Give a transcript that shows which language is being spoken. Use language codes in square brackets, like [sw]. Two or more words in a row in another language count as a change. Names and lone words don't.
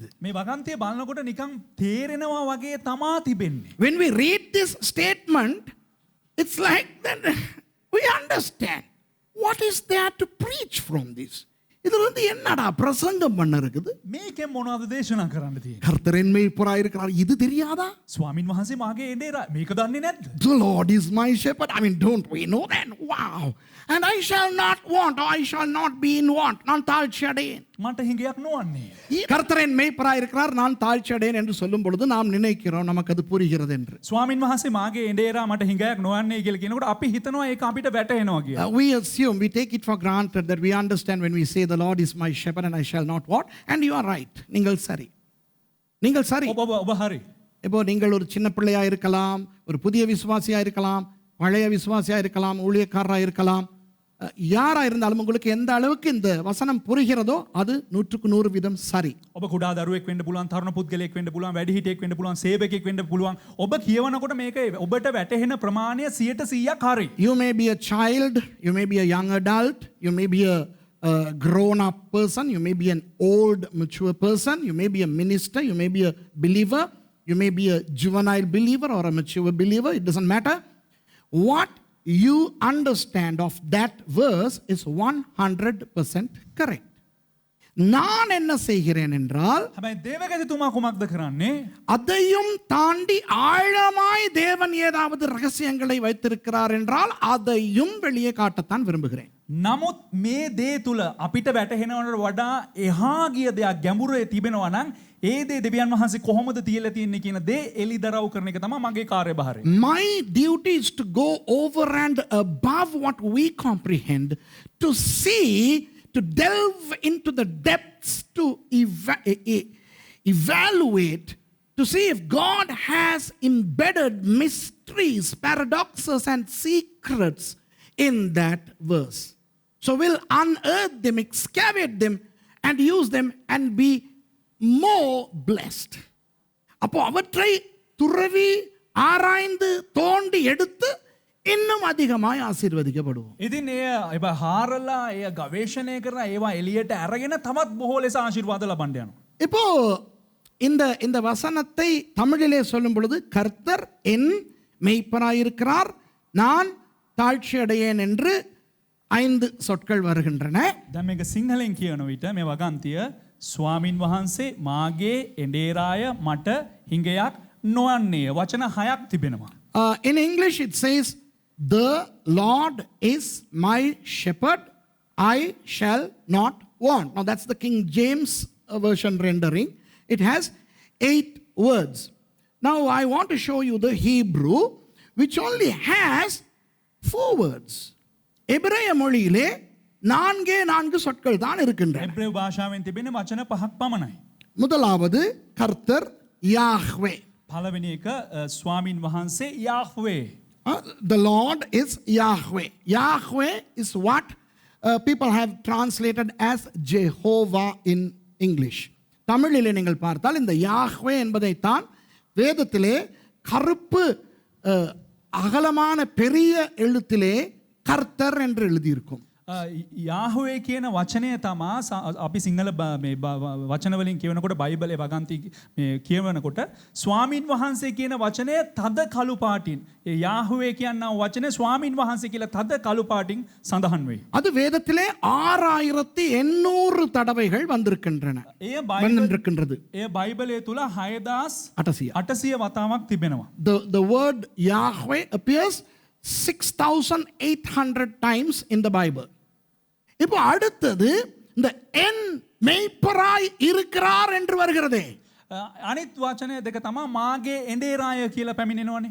[si] මේ වගන්තිය බලනකොට නිකන් තේරෙනවා වගේ තමා තිබෙන්නේ. [en] When we read this statement, it's like that we understand what is there to preach from this. [ta] இதுல இருந்து என்னடா பிரசங்கம் பண்ண இருக்குது? [si] මේකෙන් මොනවද දේශනා කරන්න තියෙන්නේ? [ta] கர்த்தரின் மேய்ப்பராய் இருக்கிறார். இது தெரியாதா? [si] ස්වාමින් වහන්සේ මාගේ එඬේරා මේක දන්නේ නැද්ද? [en] The Lord is my shepherd. I mean, don't we know that? Wow. And I shall not want, or I shall not be in want. [ta] நான் தாழ்ச்சி அடையேன். [si] මට හිඟයක් නොවන්නේ. [ta] கர்த்தரின் மேய்ப்பராய் இருக்கிறார், நான் தாழ்ச்சி அடையேன் என்று சொல்லும் பொழுது நாம் நினைக்கிறோம் நமக்கு அது புரிகிறது என்று. [si] ස්වාමින් වහන්සේ මාගේ එඬේරා මට හිඟයක් නොවන්නේ කියලා කියනකොට අපි හිතනවා ඒක අපිට වැටහෙනවා කියලා. [en] We assume, we take it for granted that we understand when we say the Lord is my shepherd and I shall not want. And you are right. [ta] நீங்கள் சரி. நீங்கள் சரி. [si] ඔබ හරි. [ta] இப்போ நீங்கள் ஒரு சின்ன பிள்ளையா இருக்கலாம், ஒரு புதிய விசுவாசியா இருக்கலாம், பழைய விசுவாசியா இருக்கலாம், ஊழியக்காரராக இருக்கலாம். யாரா இருந்தாலும் உங்களுக்கு எந்த அளவுக்கு இந்த வசனம் புரிகிறதோ அது 100% சரி. [si] ඔබ කුඩා දරුවෙක් වෙන්න පුළුවන්, තරුණ පුද්ගලයෙක් වෙන්න පුළුවන්, වැඩිහිටියෙක් වෙන්න පුළුවන්, සේවකයෙක් වෙන්න පුළුවන්. ඔබ කියවනකොට මේක ඔබට වැටහෙන ප්‍රමාණය 100%ක් හරි. [en] You may be a child, you may be a young adult, you may be a grown up person, you may be an old mature person, you may be a minister, you may be a believer, you may be a juvenile believer or a mature believer, it doesn't matter. What you understand of that verse is 100% correct. [ta] நான் என்ன செய்கிறேன் என்றால், [si] හැබැයි දේවගතිතුමා කුමක්ද කරන්නේ? [ta] அதையும் தாண்டி ஆழமாய் தேவன் ஏதாவது ரகசியங்களை வைத்திருக்கிறார் என்றால் அதையும் வெளியே காட்டத்தான் விரும்புகிறேன். [si] නමුත් මේ දේ තුල අපිට වැටහෙනවට වඩා එහා ගිය දෙයක් ගැඹුරේ තිබෙනවා නම් ඒ දේ දෙවියන් වහන්සේ කොහොමද තියලා තියන්නේ කියන දේ එලිදරව් කරන එක තමයි මගේ කාර්යභාරය. [en] My duty is to go over and above what we comprehend, to see, to delve into the depths, to evaluate, to see if God has embedded mysteries, paradoxes, and secrets in that verse. So we'll unearth them, excavate them, and use them and be more blessed. [ta] அப்போ அவற்றை துறவி ஆராய்ந்து தோண்டி எடுத்து இன்னும் அதிகமாய் ஆசீர்வதிக்கப்படுவோம். [si] ඉතින් එය හාරලා එය ගවේෂණය කරන ඒවා එළියට අරගෙන තමත් බොහෝ ලෙස ආශිර්වාද ලබන්න යනවා. [ta] இப்போ இந்த வசனத்தை தமிழிலே சொல்லும் பொழுது கர்த்தர் என் மேய்ப்பராயிருக்கிறார், நான் தாழ்ச்சி அடையேன் என்று 5 சொற்கள் வருகின்றன. [si] දැන් මේක සිංහලෙන් කියන විට මේ වගන්තිය ස්වාමින් වහන්සේ මාගේ එඬේරාය මට හිඟයක් නොවන්නේ වචන 6ක් තිබෙනවා. [en] In English it says, the Lord is my shepherd, I shall not want. Now that's the King James version rendering. It has 8 words. Now I want to show you the Hebrew, which only has 4 words. [ta] எபிரேய மொழியிலே 4 சொற்கள் தான் இருக்கின்றன. [si] එබ්‍රේව භාෂාවෙන් තිබෙන වචන 5ක් පමණයි. [ta] முதலாவது கர்த்தர் யாஹ்வே. [si] පළවෙනි එක ස්වාමින් වහන්සේ යාහ්වේ. [en] The Lord is Yahweh. Yahweh is what people have translated as Jehovah in English. [ta] தமிழிலே நீங்கள் பார்த்தால் இந்த யாஹ்வே என்பதைத்தான் வேதத்திலே கருப்பு அகலமான பெரிய எழுத்திலே கர்த்தர் என்று எழுதியிருக்கும். [si] යාහුවේ කියන වචනය තමා අපි සිංහල වචන වලින් කියවනකොට බයිබලයේ වගන්ති කියවනකොට ස්වාමින් වහන්සේ කියන වචනය තද කළු පාටින් ඒ යාහුවේ කියනා වචනේ ස්වාමින් වහන්සේ කියලා තද කළු පාටින් සඳහන් වෙයි. [ta] அது வேதத்திலே 6800 தடவைகள் வந்திருக்கின்றன. [si] එය බයිබලයේ තුල 6800 වතාවක් තිබෙනවා. [en] The word Yahweh appears 6,800 times in the Bible. [ta] இப்போ அடுத்தது இந்த என் மேய்ப்பராய் இருக்கிறார் என்று வருகிறதே. [si] අනිත් වචනය දෙක තමයි මාගේ එඬේරාය කියලා පැමිණෙනවනේ.